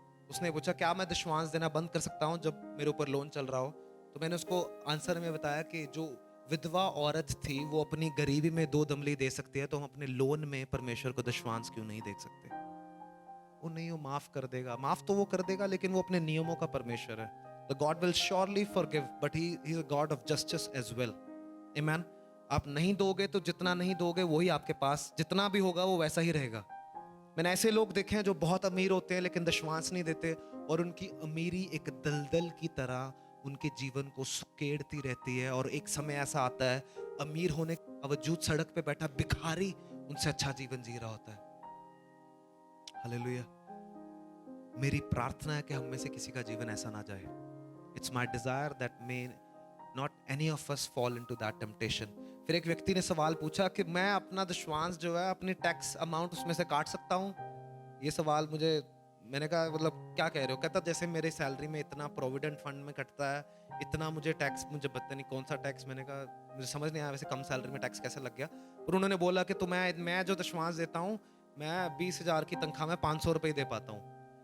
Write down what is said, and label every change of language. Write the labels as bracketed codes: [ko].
[hi] उसने पूछा, क्या मैं दशमांश देना बंद कर सकता हूं जब मेरे ऊपर लोन चल रहा हो? तो मैंने उसको आंसर में बताया कि जो विधवा औरत थी, वो अपनी गरीबी में 2 दमली दे सकती है, तो हम अपने लोन में परमेश्वर को दशमांश क्यों नहीं दे सकते? वो नहीं, वो माफ कर देगा. माफ तो वो कर देगा, लेकिन वो अपने नियमों का परमेश्वर है. [en] The God will surely forgive, but he is a God of justice as well. Amen. [hi] आप नहीं दोगे तो जितना नहीं दोगे वही आपके पास, जितना भी होगा वो वैसा ही रहेगा. मैंने ऐसे लोग देखे हैं जो बहुत अमीर होते हैं लेकिन दशमांश नहीं देते, और उनकी अमीरी एक दलदल की तरह उनके जीवन को सुकेड़ती रहती है. और एक समय ऐसा आता है, अमीर होने के बावजूद सड़क पे बैठा भिखारी उनसे अच्छा जीवन जी रहा होता है. हालेलुया. मेरी प्रार्थना है कि हम में से किसी का जीवन ऐसा ना जाए. [en] It's my desire that may not any of us fall into that temptation. [hi] फिर एक व्यक्ति ने सवाल पूछा कि मैं अपना दशमांश जो है, अपनी टैक्स अमाउंट उसमें से काट सकता हूँ? ये सवाल मुझे मैंने कहा मतलब क्या कह रहे हो? कहता जैसे मेरे सैलरी में इतना प्रोविडेंट फंड में कटता है, इतना मुझे टैक्स, मुझे पता नहीं कौन सा टैक्स। मैंने कहा मुझे समझ नहीं आया वैसे कम सैलरी में टैक्स कैसे लग गया। पर उन्होंने बोला कि तो मैं जो दशमांश देता हूँ, मैं 20,000 की तनख्वाह में 500 रुपये दे पाता हूँ।